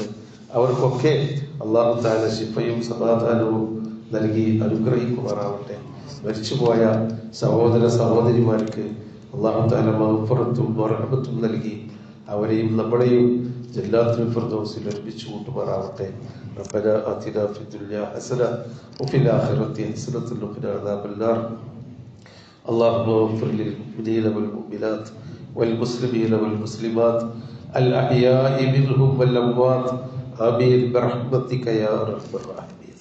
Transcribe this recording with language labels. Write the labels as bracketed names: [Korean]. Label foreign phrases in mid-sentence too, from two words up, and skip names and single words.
[Malayalam] അവർക്കൊക്കെ അല്ലാഹു തആല ശിഫയും സമാധാനവും നൽകി അനുഗ്രഹിക്കുമാറാവട്ടെ. മരിച്ചുപോയ സഹോദര സഹോദരിമാർക്ക് അല്ലാഹു തആല മഗ്ഫിറത്തും റഹ്മത്തും നൽകി അവരെയും നമ്മളെയും ജന്നാത്തുൽ ഫിർദൗസിൽ ഒരുമിച്ച് കൂട്ടുമാറാവട്ടെ. [Arabic] ربنا آتنا في الدنيا حسنة وفي الآخرة حسنة وقنا عذاب النار. اللهم اغفر للمؤمنين والمؤمنات والمسلمين والمسلمات الأحياء منهم والأموات آمين برحمتك يا أرحم الراحمين.